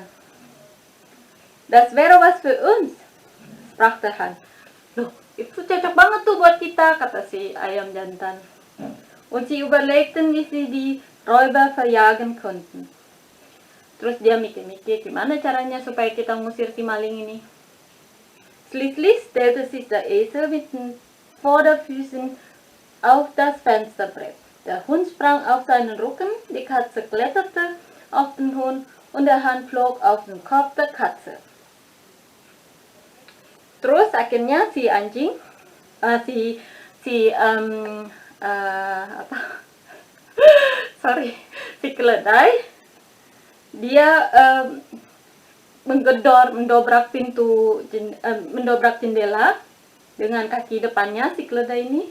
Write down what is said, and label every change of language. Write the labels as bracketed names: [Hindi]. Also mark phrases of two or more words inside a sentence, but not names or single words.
[German] Das wäre was für uns, sprach der Hahn. [Indonesian] Loh, itu cocok banget tuh buat kita, kata si ayam jantan. [German] Und sie überlegten, wie sie die Räuber verjagen konnten. [Indonesian] Terus dia mikir-mikir gimana caranya supaya kita ngusir si maling ini. [German] Schließlich stellte sich der Esel mit den Vorderfüßen auf das Fensterbrett. Der Hund sprang auf seinen Rücken, die Katze kletterte auf den Hund und der Hahn flog auf den Kopf der Katze. [Indonesian] Terus akhirnya si anjing, si keledai, dia mendobrak jendela dengan kaki depannya si keledai ini.